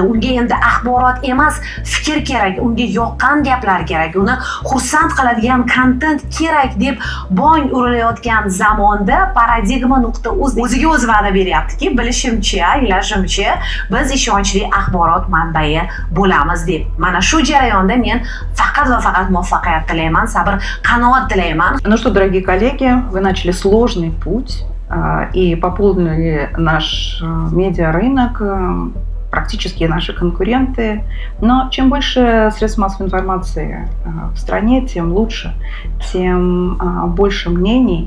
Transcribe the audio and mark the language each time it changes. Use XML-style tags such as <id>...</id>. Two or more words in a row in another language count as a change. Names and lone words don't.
<uz>Unga endi axborot emas, fikr kerak, unga yoqqan gaplar kerak, uni xursand qiladigan kontent kerak deb bong urilayotgan zamonda Paradigma.uz o'ziga o'zi va'da beryaptiki, bilishimcha, anglashimcha, biz ishonchli axborot manbai bo'lamiz deb. Mana shu jarayonda men faqat va faqat muvaffaqiyat tilayman, sabr, qanoat tilayman.</uz> <ru>Ну что, дорогие коллеги, вы начали сложный путь и пополнили наш медиарынок, практически наши конкуренты. Но чем больше средств массовой информации в стране, тем лучше, тем больше мнений.</ru>